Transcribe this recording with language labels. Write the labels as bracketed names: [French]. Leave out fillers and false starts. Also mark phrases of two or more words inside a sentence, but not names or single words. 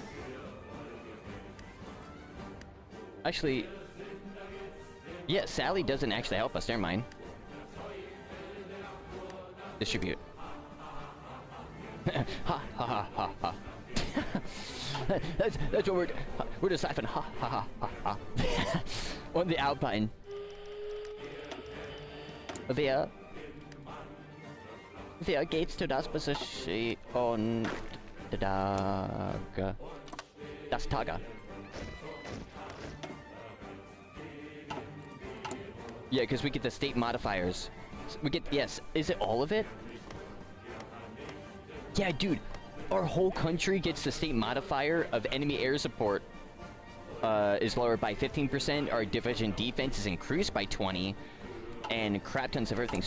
[English] Actually... Yeah, Sally doesn't actually help us. Never mind. Distribute. Ha ha ha ha ha. That's what we're deciphering. Ha ha ha ha ha. On the Alpine. [German] Wir geht's zu das Position das Tager. [English] Yeah, because we get the state modifiers. We get, yes, is it all of it? Yeah, dude, our whole country gets the state modifier of enemy air support is lowered by 15%, our division defense is increased by 20, and crap tons of everything.